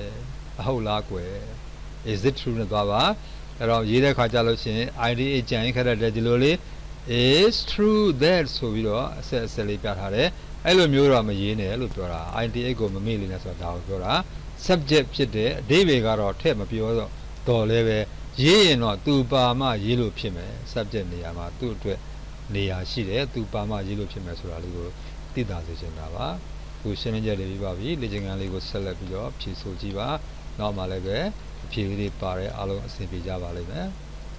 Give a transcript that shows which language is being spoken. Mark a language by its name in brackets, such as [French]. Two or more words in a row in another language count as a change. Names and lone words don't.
[Burmese] အဟုတ်လားကွယ် [English] is it true [Burmese] နဲ့သွားပါအဲ့တော့ရေးတဲ့ခါကြလို့ရှိရင် id အကြံခက်တဲ့ဒီလိုလေး [English] is true that [Burmese] ဆိုပြီးတော့အဆက်လေးပြထားတယ်အဲ့လိုမျိုးတော့မရေးနဲ့လို့ပြောတာ id ကိုမမေ့လေနဲ့ဆိုတာဒါကိုပြောတာ subject ဖြစ်တဲ့အဓိပ္ပာယ်ကတော့ထည့်မပြောတော့လဲပဲရေးရင်တော့သူပါမှရေးလို့ဖြစ်မယ် subject နေရာမှာသူ့အတွက်နေရာရှိတယ်သူပါမှရေးလို့ဖြစ်မယ်ဆိုတာလေးကိုသိတာစေချင်တာပါခုရှင်းလင်းချက်တွေပြီးပါပြီလေ့ကျင့်ခန်းလေးကိုဆက်လက်ပြီးတော့ဖြည့်ဆိုကြည့်ပါနောက်မှလည်းပဲအဖြေလေးပါတယ်အားလုံးအဆင်ပြေကြပါလိမ့်မယ်